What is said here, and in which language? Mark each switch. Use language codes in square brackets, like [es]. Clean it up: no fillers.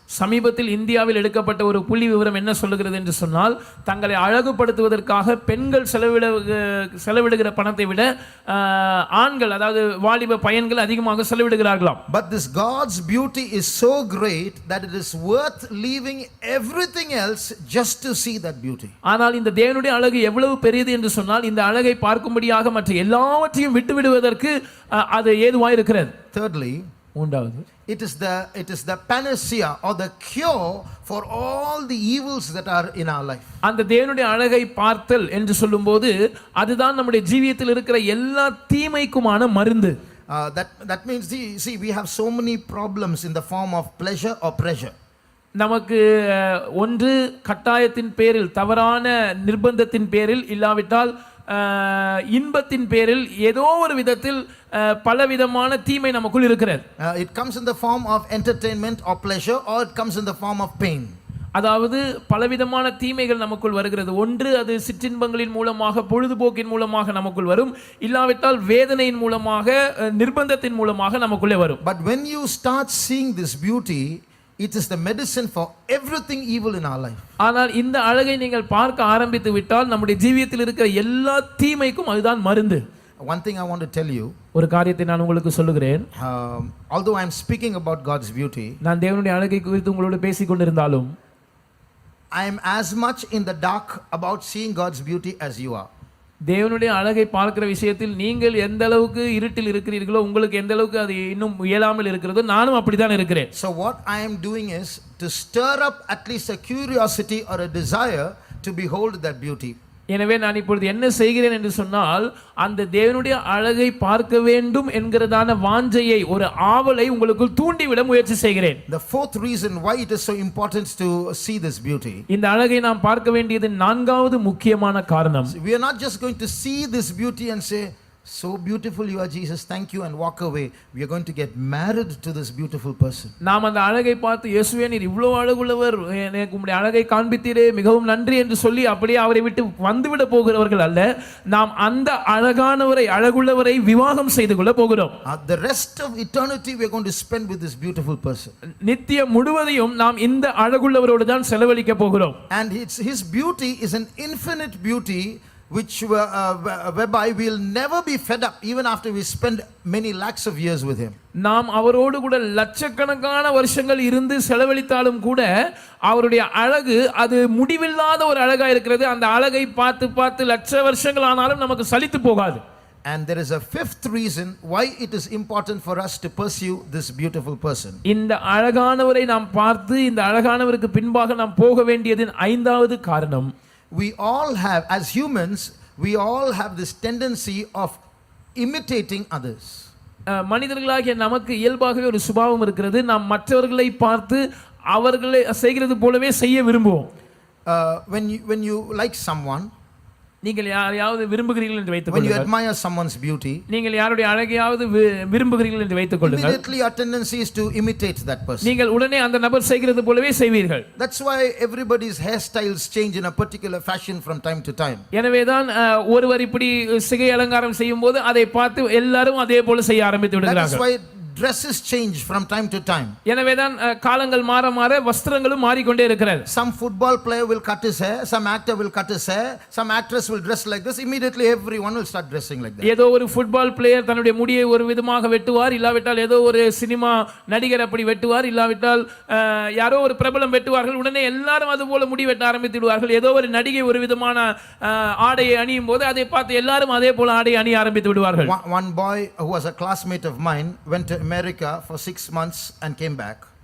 [ta] சமீபத்தில் இந்தியாவில் எடுக்கப்பட்ட ஒரு புள்ளி விவரம் என்ன சொல்லுகிறது என்று சொன்னால், தங்களை அழகுபடுத்துவதற்காக பெண்கள் செலவிடுகிற பணத்தை விட ஆண்கள், அதாவது வாலிப பையன்கள் அதிகமாக செலவிடுகிறார்களாம். [en] But this God's beauty is so great that it is worth leaving everything else just to see that beauty. [ta] ஆனால் இந்த தேவனுடைய அழகு எவ்வளவு பெரியது என்று சொன்னால், இந்த அழகை பார்க்கும்படியாக மற்ற எல்லாவற்றையும் விட்டுவிடுவதற்கு அது ஏதுவாக இருக்கிறது. [en] Thirdly, [ta] மூன்றாவது, [en] it is the panacea or the cure for all the evils that are in our life. [ta] அந்த தேவனுடைய அழகை பார்த்தல் என்று சொல்லும்போது அதுதான் நம்முடைய ஜீவியத்தில் இருக்கிற எல்லா தீமைக்குமான மருந்து. [en] That means see we have so many problems in the form of pleasure or pressure. [ta] நமக்கு ஒன்று கட்டாயத்தின் பேரில், தவறான நிர்பந்தத்தின் பேரில், இல்லாவிட்டால் இன்பத்தின் பேரில் ஏதோ ஒரு விதத்தில் பலவிதமான தீமை நமக்குள் இருக்கிறது. [en] It comes in the form of entertainment or pleasure, or it comes in the form of pain. [ta] அதாவது பலவிதமான தீமைகள் நமக்குள் வருகிறது. ஒன்று அது சிற்றின்பங்களின் மூலமாக, பொழுதுபோக்கின் மூலமாக நமக்குள் வரும், இல்லாவிட்டால் வேதனையின் மூலமாக, நிர்பந்தத்தின் மூலமாக நமக்குள்ளே வரும். [en] But when you start seeing this beauty, it is the medicine for everything evil in our life. [ta] ஆனால் இந்த அழகை நீங்கள் பார்க்க ஆரம்பித்து விட்டால் நம்முடைய ஜீவியத்தில் இருக்கிற எல்லா தீமைக்கும் அதுதான் மருந்து. [en] One thing I want to tell you, [ta] ஒரு காரியத்தை நான் உங்களுக்கு சொல்லுகிறேன். [en] although I am speaking about God's beauty, [ta] நான் தேவனுடைய அழகை குறித்து உங்களோடு பேசிக் கொண்டிருந்தாலும், [en] I am as much in the dark about seeing God's beauty as you are. [ta] தேவனுடைய அழகை பார்க்கிற விஷயத்தில் நீங்கள் எந்த அளவுக்கு இருட்டில் இருக்கிறீர்களோ, உங்களுக்கு எந்த அளவுக்கு அது இன்னும் இயலாமல் இருக்கிறதோ, நானும் அப்படித்தான் இருக்கிறேன். [en] So what I am doing is to stir up at least a curiosity or a desire to behold that beauty. [ta] எனவே நான் இப்பொழுது என்ன செய்கிறேன் என்று சொன்னால், அந்த தேவனுடைய அழகை பார்க்க வேண்டும் என்கிறதான வாஞ்சையை, ஒரு ஆவலை உங்களுக்குள் தூண்டிவிட முயற்சி செய்கிறேன். [en] The fourth reason why it is so important to see this beauty, [ta] இந்த அழகை நாம் பார்க்க வேண்டியது நான்காவது முக்கியமான காரணம். [en] we are not just going to see this beauty and say, so beautiful you are Jesus, thank you, and walk away. We are going to get married to this beautiful person. [ta] நாம் அந்த அழகை பார்த்து, இயேசுவே நீர் இவ்வளவு அழகுள்ளவர், எனக்கு உம்முடைய அழகை காண்பித்தீரே, மிகவும் நன்றி என்று சொல்லி அப்படியே அவரை விட்டு வந்துவிட போகிறவர்கள் அல்ல. நாம் அந்த அழகானவரை, அழகுள்ளவரை விவாகம் செய்து கொள்ள போகிறோம். [en] The rest of eternity we are going to spend with this beautiful person. [ta] நித்தியம் முழுவதையும் நாம் இந்த அழகுள்ளவரோடு தான் செலவழிக்க போகிறோம். [en] And his beauty is an infinite beauty which whereby we will never be fed up even after we spend many lakhs of years with him. [ta] நாம் அவரோடு கூட லட்சக்கணக்கான வருஷங்கள் இருந்து செலவழித்தாலும் கூட அவருடைய அழகு அது முடிவில்லாத ஒரு அழகா இருக்கிறது. அந்த அழகை பார்த்து பார்த்து லட்ச வருஷங்கள் ஆனாலும் நமக்கு சலித்து போகாது. [en] And there is a fifth reason why it is important for us to pursue this beautiful person. [ta] இந்த அழகானவரை நாம் பார்த்து இந்த அழகானவருக்கு பின்பாக நாம் போக வேண்டியதின் ஐந்தாவது காரணம், [en] we all have, as humans, we all have this tendency of imitating others. [ta] மனிதர்களாகிய நமக்கு இயல்பாகவே ஒரு சுபாவம் இருக்கிறது. நாம் மற்றவர்களை பார்த்து அவர்களை செய்கிறது போலவே செய்ய விரும்புவோம். [en] When you like someone, [ta] நீங்கள் யாரையாவது விரும்புகிறீர்கள் என்று வைத்துக் [en] when you [ta] கொள்ளுங்கள். [en] admire someone's beauty, [ta] நீங்கள் யாருடைய அழகையாவது விரும்புகிறீர்கள் என்று வைத்துக் கொள்ளுங்கள். [en] immediately our tendency is to imitate that person. [ta] நீங்கள் உடனே அந்த நபர் செய்கிறது போலவே செய்வீர்கள். [en] That's why everybody's hairstyles change in a particular fashion from time to time. [ta] எனவேதான் ஒருவர் இப்படி சிகை அலங்காரம் செய்யும்போது அதை பார்த்து எல்லாரும் அதே போல செய்ய ஆரம்பித்து விடுகிறார்கள். [en] That's why dresses change from time to time. [ta] எனவேதான் காலங்கள் மாற மாற வஸ்திரங்களும் மாறிக்கொண்டே இருக்கிறது. [en] Some football player will cut his hair, some actor will cut his hair, some actress will dress like this. Immediately everyone will start dressing like that. [ta] ஏதோ ஒரு football player தன்னுடைய முடியை ஒரு விதமாக வெட்டுவார், இல்லாவிட்டால் ஏதோ ஒரு சினிமா நடிகர் அப்படி வெட்டுவார், இல்லாவிட்டால் யாரோ ஒரு பிரபலம் வெட்டுவார்கள். உடனே எல்லாரும் அது போல முடி வெட்ட ஆரம்பித்து விடுவார்கள். ஏதோ ஒரு நடிகை ஒரு விதமான ஆடையை அணியும் போது அதை பார்த்து எல்லாரும் அதே போல ஆடையை அணிய ஆரம்பித்து விடுவார்கள். [en] One boy who was a classmate of mine went to America for 6 months and came back.